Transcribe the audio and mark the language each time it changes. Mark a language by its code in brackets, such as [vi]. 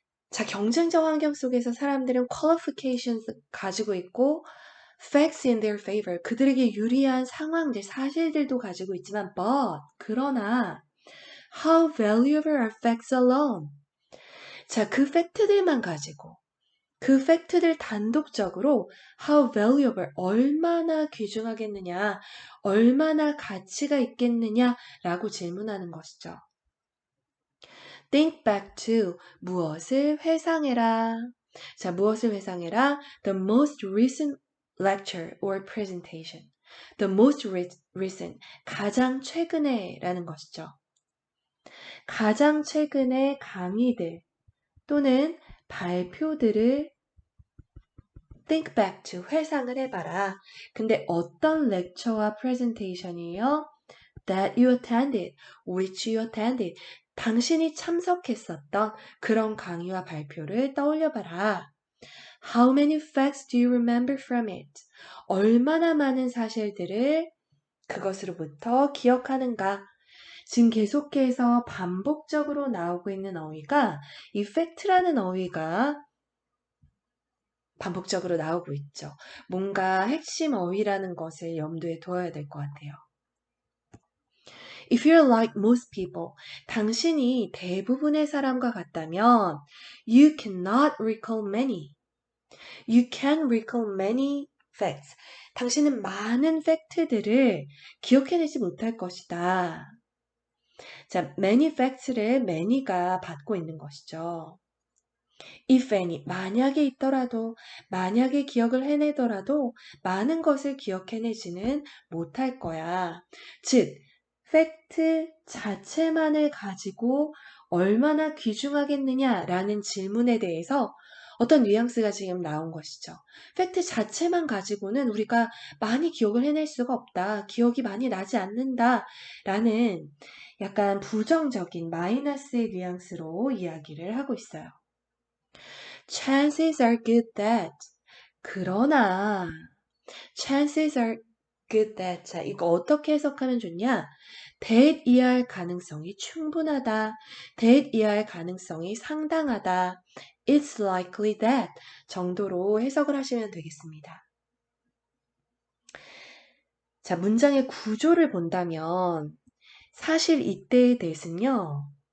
[ko] 자, 경쟁적 환경 속에서 사람들은 qualifications 가지고 있고 [en] facts in their favor, [ko] 그들에게 유리한 상황들, 사실들도 가지고 있지만 [en] but, [ko] 그러나 [en] how valuable are facts alone? [ko] 자, 그 팩트들만 가지고 그 팩트들 단독적으로 [en] how valuable, [ko] 얼마나 귀중하겠느냐, 얼마나 가치가 있겠느냐라고 질문하는 것이죠. [en] Think back to, [ko] 무엇을 회상해라. 자, 무엇을 회상해라? [en] The most recent lecture or presentation. The most recent, [ko] 가장 최근에 라는 것이죠. 가장 최근의 강의들 또는 발표들을 [en] think back to, [ko] 회상을 해봐라. 근데 어떤 lecture와 presentation이요? [en] That you attended, which you attended. [ko] 당신이 참석했었던 그런 강의와 발표를 떠올려봐라. [en] How many facts do you remember from it? [ko] 얼마나 많은 사실들을 그것으로부터 기억하는가? 지금 계속해서 반복적으로 나오고 있는 어휘가 이 fact라는 어휘가 반복적으로 나오고 있죠. 뭔가 핵심 어휘라는 것을 염두에 두어야 될 것 같아요. [en] If you're like most people, [ko] 당신이 대부분의 사람과 같다면 [en] you cannot recall many. You can recall many facts. [ko] 당신은 많은 팩트들을 기억해내지 못할 것이다. 자, [en] many facts [ko] 를 many가 받고 있는 것이죠. [en] If any, [ko] 만약에 있더라도, 만약에 기억을 해내더라도 많은 것을 기억해내지는 못할 거야. 즉, 팩트 자체만을 가지고 얼마나 귀중하겠느냐라는 질문에 대해서 어떤 뉘앙스가 지금 나온 것이죠. 팩트 자체만 가지고는 우리가 많이 기억을 해낼 수가 없다. 기억이 많이 나지 않는다. 라는 약간 부정적인 마이너스의 뉘앙스로 이야기를 하고 있어요. [en] Chances are good that. [ko] 그러나 [en] chances are good that. [ko] 자, 이거 어떻게 해석하면 좋냐? that 이할 가능성이 충분하다. that 이할 가능성이 상당하다. [en] It's likely that [ko] 정도로 해석을 하시면 되겠습니다. 자, 문장의 구조를 본다면 사실 이때의 that은요.